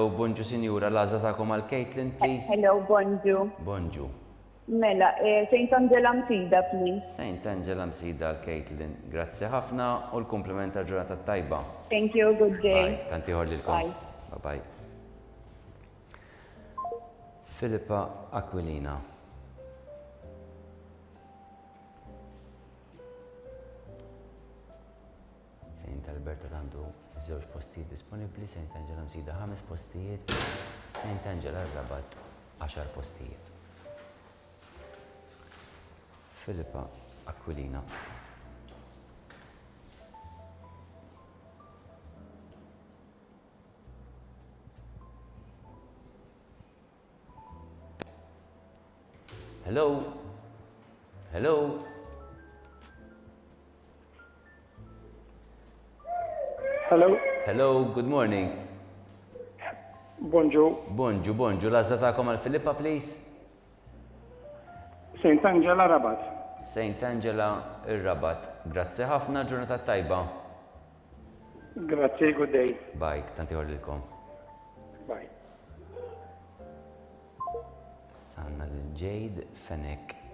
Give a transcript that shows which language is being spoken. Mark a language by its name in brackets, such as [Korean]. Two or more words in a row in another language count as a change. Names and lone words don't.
[Maltese] bonġu sinjura, l-għazza ta'kom għal Caitlin, please. hello, bonġu. Bonġu. Mela, St. Angela Msida, please. St. Angela msida għal Caitlin. Grazzi ħafna u l-kompliment ta' ġurnata tajba. [English] Thank you, good day. Bye, [Maltese] tanti lilkom. Bye. Filippa Aquilina. St. Alberta għandu żewġ postijiet disponibbli, St. Angela msida 5 postijiet, St. Angela Rabat 10 postijiet. Filippa Aquilina. [English] Hello. Hello, good morning. [Maltese] Bonġu, l-għazda ta'kom għal Filippa, please. St. Angela Rabat. St. Angela ir-Rabat. Grazzi ħafna, ġurnata tajba. Grazie, [English] good day. Bye, [Maltese] tanti lilkom. Bye. Sanna lil Jade Fenek.